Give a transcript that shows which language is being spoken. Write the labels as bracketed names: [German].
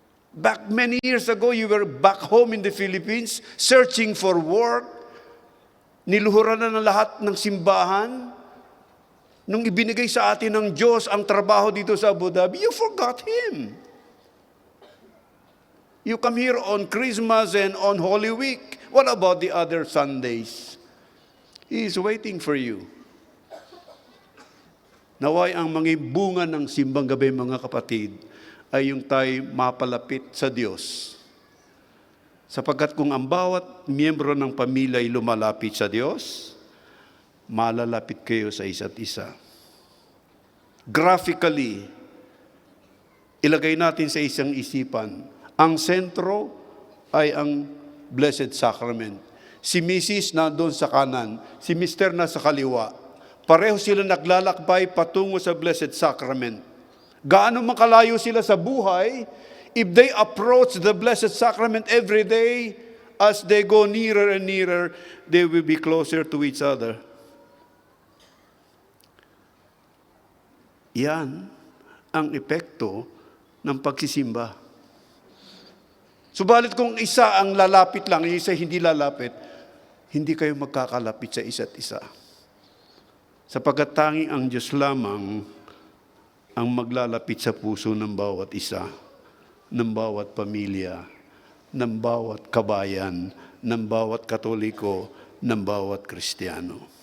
[English] Back many years ago, you were back home in the Philippines, searching for work. [Filipino] Niluhuran na ng lahat ng simbahan. Nung ibinigay sa atin ng Diyos ang trabaho dito sa Abu Dhabi, [English] you forgot Him. You come here on Christmas and on Holy Week. What about the other Sundays? He is waiting for you. [Filipino] Naway ang mga bunga ng simbang gabi, mga kapatid, ay yung tayo mapalapit sa Diyos. Sapagkat kung ang bawat miyembro ng pamilya ay lumalapit sa Diyos, malalapit kayo sa isa't isa. Graphically, ilagay natin sa isang isipan, ang sentro ay ang Blessed Sacrament. Si Mrs. nandun sa kanan, si Mr. nasa kaliwa. Pareho sila naglalakbay patungo sa Blessed Sacrament. Gaano man kalayo sila sa buhay, [English] if they approach the Blessed Sacrament every day, as they go nearer and nearer, they will be closer to each other. [Filipino] Yan ang epekto ng pagsisimba. Subalit kung isa ang lalapit lang, isa hindi lalapit, hindi kayo magkakalapit sa isa't isa. Sapagkat tanging ang Diyos lamang ang maglalapit sa puso ng bawat isa, ng bawat pamilya, ng bawat kabayan, ng bawat Katoliko, ng bawat Kristiyano.